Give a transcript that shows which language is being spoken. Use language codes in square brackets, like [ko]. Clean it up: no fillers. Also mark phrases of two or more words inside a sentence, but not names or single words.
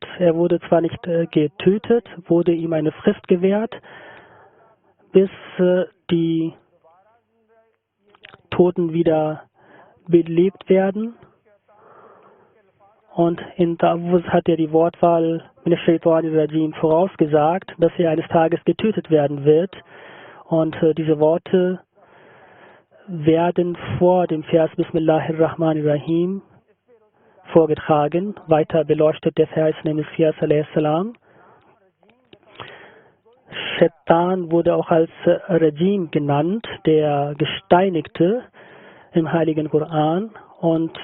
[de] Er wurde zwar nicht getötet, wurde ihm eine Frist gewährt, bis die Toten wieder belebt werden. Und in Ta'awuz hat er die Wortwahl [ar] من الشيطان الرجيم [de] vorausgesagt, dass er eines Tages getötet werden wird. Und diese Worte werden vor dem Vers Bismillahirrahmanirrahim vorgetragen. Weiter beleuchtet der verheißene Messias a.s. Shaitan wurde auch als Rajim genannt, der Gesteinigte im Heiligen Koran.